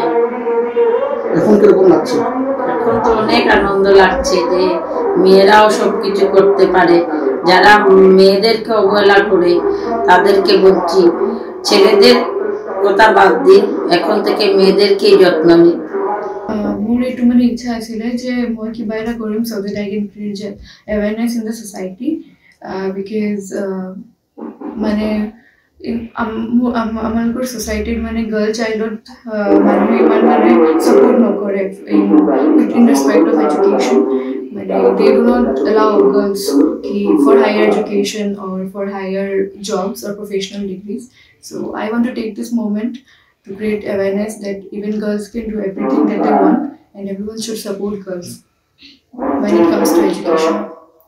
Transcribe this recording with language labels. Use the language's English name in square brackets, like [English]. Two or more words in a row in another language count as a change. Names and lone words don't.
[Bangla] এখন কিরকম লাগছে? এখন তো অনেক আনন্দ লাগছে যে মেয়েরাও সব কিছু করতে পারে। যারা মেয়েদেরকে অবহেলা করে তাদেরকে বলছি ছেলেদের কথা বাদ দিন, এখন থেকে মেয়েদেরকেই যত্ন নিন। [Assamese] মোৰ এইটো মানে ইচ্ছা আছিলে যে মই কিবা এটা কৰিম [English] so that I can create awareness in the society, [Assamese] because মানে আমালোকৰ ছ'চাইটিত মানে [English] girl childত [Assamese] মানুহে ইমান মানে ছাপোৰ্ট নকৰে [English] in respect of education. মানে they do not allow girls for higher education or for higher jobs or professional degrees. So I want to take this moment to create awareness that even girls can do everything that they want, and everyone should support girls when it comes to education.